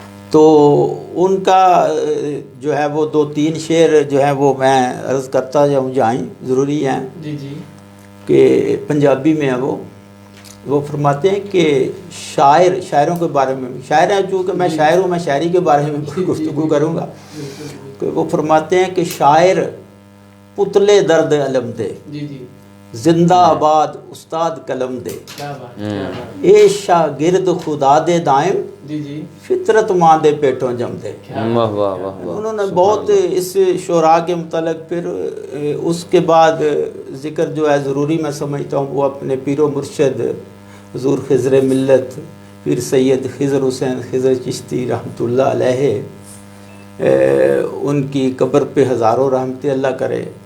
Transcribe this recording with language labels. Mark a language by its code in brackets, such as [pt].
[ur] تو ان کا جو ہے وہ 2-3 شعر جو ہے وہ میں عرض کرتا جائیں ضروری ہیں کہ پنجابی میں ہے. وہ فرماتے ہیں کہ شاعروں کے بارے میں، شاعر ہیں چونکہ میں شاعر ہوں، میں شاعری کے بارے میں گفتگو کروں گا. کہ وہ فرماتے ہیں کہ [pa] شاعر پتلے درد علم دے، زندہ آباد استاد قلم دے، اے شاگرد خدا دے دائم فطرت ماں دے پیٹوں جم دے. [ur] انہوں نے بہت اس شعراء کے متعلق، پھر اس کے بعد ذکر جو ہے ضروری میں سمجھتا ہوں وہ اپنے پیر و مرشد حضور خضر ملت پیر سید خضر حسین خضر چشتی رحمۃ اللہ علیہ، ان کی قبر پہ ہزاروں رحمت اللہ کرے.